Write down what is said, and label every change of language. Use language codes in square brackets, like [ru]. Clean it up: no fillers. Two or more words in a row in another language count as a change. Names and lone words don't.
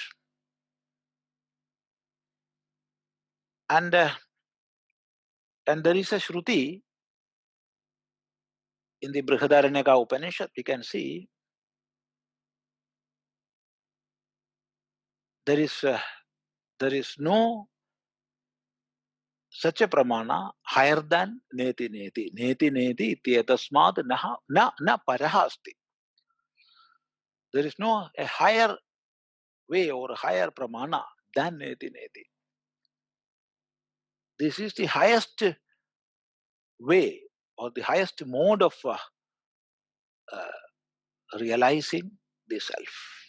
[en] And there is a Shruti in the Brihadaranyaka Upanishad, we can see there is There is no such a pramana higher than [sa] neti neti. Neti neti ityetasmad na paraha asti. [en] There is no a higher way or a higher pramana than [sa] neti neti. [en] This is the highest way or the highest mode of realizing the self.